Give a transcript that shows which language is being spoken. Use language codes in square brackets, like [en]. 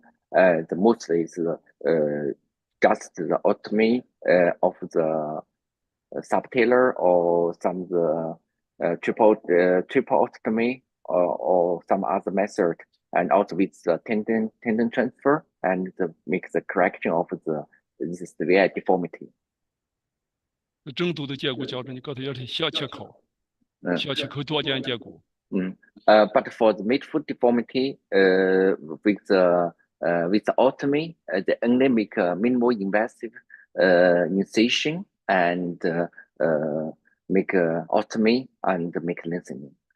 [en] The mostly is just the ostomy of the subtalar or some triple ostomy or some other method, and also with the tendon transfer and make the correction of the severe deformity. [zh] 中度的截骨矫正，你告诉要是小切口，小切口多点截骨。 [en] But for the midfoot deformity, with the ostomy, they only make a minimal invasive incision and make ostomy and make lengthening.